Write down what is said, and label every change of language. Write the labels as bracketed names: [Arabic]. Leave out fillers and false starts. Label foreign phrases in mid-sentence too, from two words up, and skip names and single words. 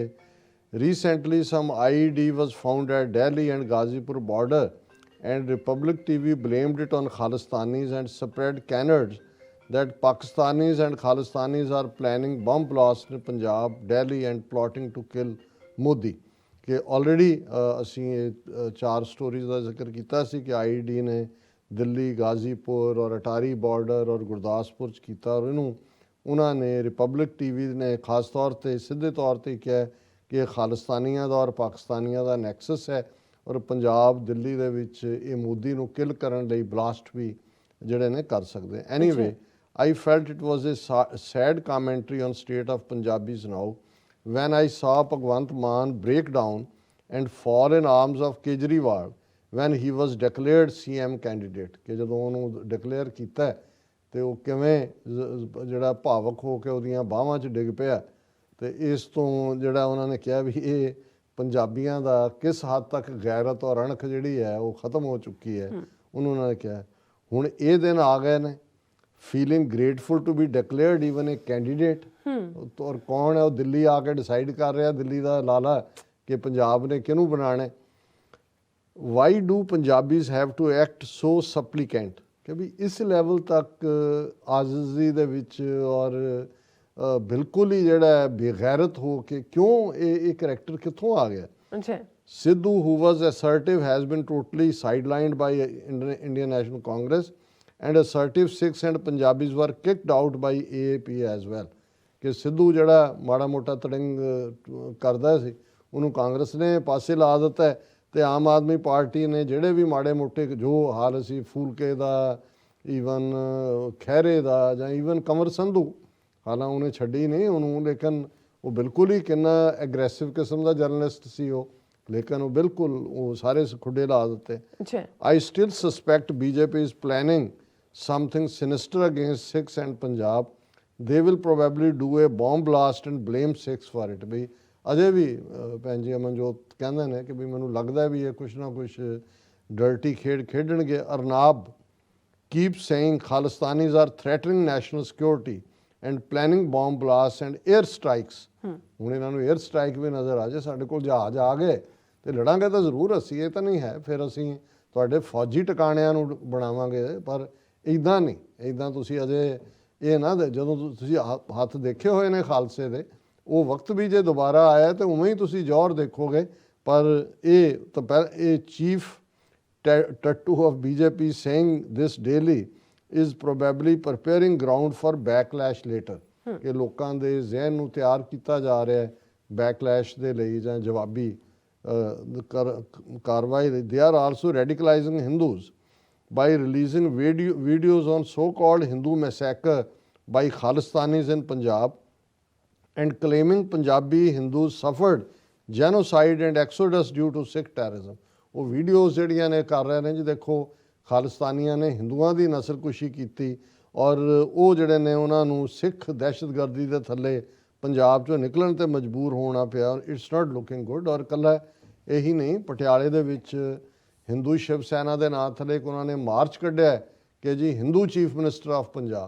[English] recently some IED was found at Delhi and Gazipur border and Republic TV blamed it on Khalistanis and spread canards that Pakistanis and Khalistanis are planning bomb blasts in Punjab, Delhi and plotting to kill Modi। [Punjabi] ਕਿ ਆਲਰੈਡੀ ਅਸੀ 4 ਸਟੋਰੀਜ਼ ਕਾ ਜ਼ਿਕਰ ਕਿਆ ਸੀ ਕਿ IED ਨੇ ਦਿੱਲੀ ਗਾਜ਼ੀਪੁਰ ਔਰ ਅਟਾਰੀ ਬਾਰਡਰ ਔਰ ਗੁਰਦਾਸਪੁਰ ਕਿਆ ਔਰ ਇਨੂ ਉਨ੍ਹੋਂਨੇ ਰਿਪਬਲਿਕ TV ਨੇ ਖ਼ਾਸ ਤੌਰ ਪਰ ਸੀਧੇ ਤੌਰ ਪਰ ਕਹਾ ਕਿ ਖ਼ਾਲਿਸਤਾਨੀਓਂ ਕਾ ਔਰ ਪਾਕਿਸਤਾਨੀਓਂ ਕਾ ਨੈਕਸਸ ਹੈ ਔਰ ਪੰਜਾਬ ਦਿੱਲੀ ਦੇ ਵਿਚ ਯੇ ਮੋਦੀ ਨੂ ਕਿੱਲ ਕਰਨ ਲਈ ਬਲਾਸਟ ਭੀ ਜਿਹੜੇ ਨੇ ਕਰ ਸਕਤੇ। [English] एनीवे I felt it was a sad commentary on state of Punjabis now when I saw Bhagwant Mann break down and fall in arms of Kejriwal when he was declared CM candidate। [Punjabi] ਕਿ ਜਦੋਂ ਉਨ੍ਹੋਂਨੇ ਡਿਕਲੇਅਰ ਕਿਆ ਤੋ ਵੋ ਕਿਵੇਂ ਜਿਹੜਾ ਭਾਵੁਕ ਹੋ ਕੇ ਉਹਦੀਆਂ ਬਾਹਾਂ 'ਚ ਡਿੱਗ ਪਿਆ। ਤੋ ਇਸ ਤੋ ਜਿਹੜਾ ਉਨ੍ਹੋਂਨੇ ਕਹਾ ਭੀ ਯੇ ਪੰਜਾਬੀਓਂ ਕਾ ਕਿਸ ਹੱਦ ਤਕ ਗ਼ੈਰਤ ਔਰ ਅਣਖ ਜਿਹੜੀ ਹੈ ਵੋ ਖ਼ਤਮ ਹੋ ਚੁਕੀ ਹੈ। ਉਨ੍ਹੋਂਨੇ ਕਹਾ ਹੁਣ ਯੇ ਦਿਨ ਆ ਗਏ ਨੇ [English] feeling grateful to be declared even a candidate. [Punjabi] ਔਰ ਕੌਣ ਹੈ ਵੋ ਦਿੱਲੀ ਆਕੇ ਡਿਸਾਈਡ ਕਰ ਰਹਾ ਦਿੱਲੀ ਕਾ ਲਾਲਾ ਕਿ ਪੰਜਾਬ ਨੇ ਕਿਨੂ ਬਣਾਨਾ। [English] why do Punjabis have to act so supplicant [Punjabi] ਕਿ ਭੀ ਇਸ ਲੈਵਲ ਤਕ ਆਜਿਜ਼ੀ ਦੇ ਵਿਚ ਔਰ ਬਿਲਕੁਲ ਹੀ ਜਿਹੜਾ ਬੇਗ਼ੈਰਤ ਹੋ ਕੇ ਕਿਉਂ ਯੇ ਕਰੈਕਟਰ ਕਿੱਥੋਂ ਆ ਗਿਆ। ਅੱਛਾ [English] Sidhu, who was assertive, has been totally sidelined by Indian National Congress, and assertive Sikhs and Punjabis were kicked out by AAP as well. [Punjabi] ਕਿ ਸਿੱਧੂ ਜਿਹੜਾ ਮਾੜਾ ਮੋਟਾ ਤੜੰਗ ਕਰਦਾ ਸੀ ਉਹਨੂੰ ਕਾਂਗਰਸ ਨੇ ਪਾਸੇ ਲਾ ਦਿੱਤਾ ਤੇ ਆਮ ਆਦਮੀ ਪਾਰਟੀ ਨੇ ਜਿਹੜੇ ਵੀ ਮਾੜੇ ਮੋਟੇ ਜੋ ਹਾਲ ਸੀ ਫੂਲਕੇ ਦਾ, ਈਵਨ ਖਹਿਰੇ ਦਾ, ਜਾਂ ਈਵਨ ਕੰਵਰ ਸੰਧੂ, ਹਾਲਾਂ ਉਹਨੇ ਛੱਡੀ ਨਹੀਂ ਉਹਨੂੰ, ਲੇਕਿਨ ਉਹ ਬਿਲਕੁਲ ਹੀ ਕਿੰਨਾ ਐਗਰੈਸਿਵ ਕਿਸਮ ਦਾ ਜਰਨਲਿਸਟ ਸੀ ਉਹ, ਲੇਕਿਨ ਉਹ ਬਿਲਕੁਲ ਉਹ ਸਾਰੇ ਖੁੱਡੇ ਲਾ ਦਿੱਤੇ। ਅੱਛਾ [English] I still suspect BJP is planning something sinister against Sikhs and Punjab. They will probably do a bomb blast and blame Sikhs for it. [Punjabi] ਵੀ ਅਜੇ ਵੀ ਭੈਣ ਜੀ ਅਮਨਜੋਤ ਕਹਿੰਦੇ ਨੇ ਕਿ ਵੀ ਮੈਨੂੰ ਲੱਗਦਾ ਵੀ ਇਹ ਕੁਛ ਨਾ ਕੁਛ ਡਰਟੀ ਖੇਡ ਖੇਡਣਗੇ। [English] ਅਰਨਾਬ keep saying Khalistanis are threatening national security and planning bomb blasts and air strikes. [Punjabi] ਹੁਣ ਇਹਨਾਂ ਨੂੰ [English] air strike [Punjabi] ਵੀ ਨਜ਼ਰ ਆ ਜੇ, ਸਾਡੇ ਕੋਲ ਜਹਾਜ਼ ਆ ਗਏ ਤੇ ਲੜਾਂਗੇ ਤਾਂ ਜ਼ਰੂਰ ਅਸੀਂ, ਇਹ ਤਾਂ ਨਹੀਂ ਹੈ ਫਿਰ ਅਸੀਂ ਤੁਹਾਡੇ ਫੌਜੀ ਟਿਕਾਣਿਆਂ ਨੂੰ ਬਣਾਵਾਂਗੇ, ਪਰ ਇੱਦਾਂ ਨਹੀਂ, ਇੱਦਾਂ ਤੁਸੀਂ ਅਜੇ ਇਹ ਨਾ ਜਦੋਂ ਤੁਸੀਂ ਹੱਥ ਦੇਖੇ ਹੋਏ ਨੇ ਖਾਲਸੇ ਦੇ, ਉਹ ਵਕਤ ਵੀ ਜੇ ਦੁਬਾਰਾ ਆਇਆ ਤੇ ਉਵੇਂ ਹੀ ਤੁਸੀਂ ਜ਼ੋਰ ਦੇਖੋਗੇ। ਪਰ ਇਹ ਤਾਂ ਇਹ [English] chief ਟੱਟੂ of BJP saying this daily is probably preparing ground for backlash later, [Punjabi] ਕਿ ਲੋਕਾਂ ਦੇ ਜ਼ਿਹਨ ਨੂੰ ਤਿਆਰ ਕੀਤਾ ਜਾ ਰਿਹਾ ਹੈ ਬੈਕਲੈਸ਼ ਦੇ ਲਈ ਜਾਂ ਜਵਾਬੀ ਕਾਰਵਾਈ ਲਈ। [English] They are also radicalizing Hindus by releasing videos on so-called Hindu massacre by Khalistanis in Punjab and claiming Punjabi Hindus suffered genocide and exodus due to Sikh terrorism. [Punjabi] ਉਹ ਵੀਡੀਓਜ਼ ਜਿਹੜੀਆਂ ਨੇ ਕਰ ਰਹੇ ਨੇ ਜੀ, ਦੇਖੋ ਖਾਲਿਸਤਾਨੀਆਂ ਨੇ ਹਿੰਦੂਆਂ ਦੀ ਨਸਲਕੁਸ਼ੀ ਕੀਤੀ ਔਰ ਉਹ ਜਿਹੜੇ ਨੇ ਉਹਨਾਂ ਨੂੰ ਸਿੱਖ ਦਹਿਸ਼ਤਗਰਦੀ ਦੇ ਥੱਲੇ ਪੰਜਾਬ 'ਚੋਂ ਨਿਕਲਣ ਤੇ ਮਜਬੂਰ ਹੋਣਾ ਪਿਆ। [English] it's not looking good. [Punjabi] ਔਰ ਇਕੱਲਾ ਇਹੀ ਨਹੀਂ, ਪਟਿਆਲੇ ਦੇ ਵਿੱਚ ਹਿੰਦੂ ਸ਼ਿਵ ਸੈਨਾ ਦੇ ਨਾਂ ਥੱਲੇ ਇੱਕ ਉਹਨਾਂ ਨੇ ਮਾਰਚ ਕੱਢਿਆ ਕਿ ਜੀ ਹਿੰਦੂ [English] chief minister of Punjab.